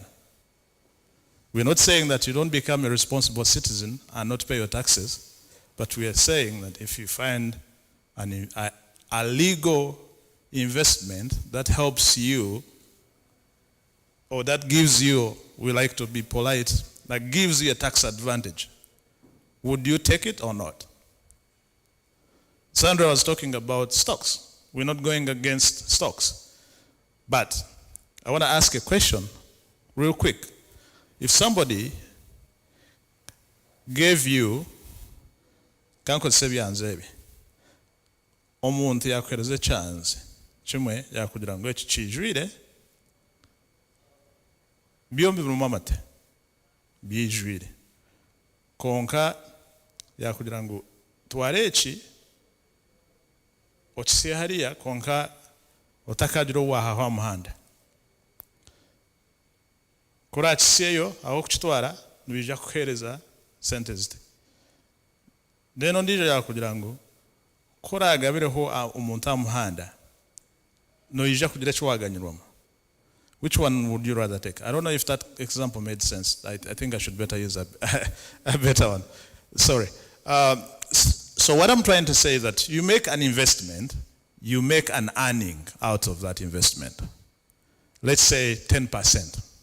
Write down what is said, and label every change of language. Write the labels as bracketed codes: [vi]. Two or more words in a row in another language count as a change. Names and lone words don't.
[en] We're not saying that you don't become a responsible citizen and not pay your taxes, but we are saying that if you find a legal investment that helps you, or that gives you, we like to be polite, that gives you a tax advantage, would you take it or not? Sandra was talking about stocks. We're not going against stocks. But I want to ask a question real quick. If somebody gave you, [nyn] omuntu yakuhereza [en] a chance [nyn] kimwe yakugira ngo eki kijwire byombi birumu amate byijwire konka yakugira ngo tware eki okisiye hariya konka otakagira owahaho amuhanda kuri akisiyeyo aho kukitwara nibija kuhereza sente zite deno ndijo yakugira ngo koragabireho umuntu amuhanda noija kugira eki waganyirwamo. [en] Which one would you rather take? I don't know if that example made sense. I think I should better use a better one. Sorry. So what I'm trying to say is that you make an investment, you make an earning out of that investment. Let's say 10%.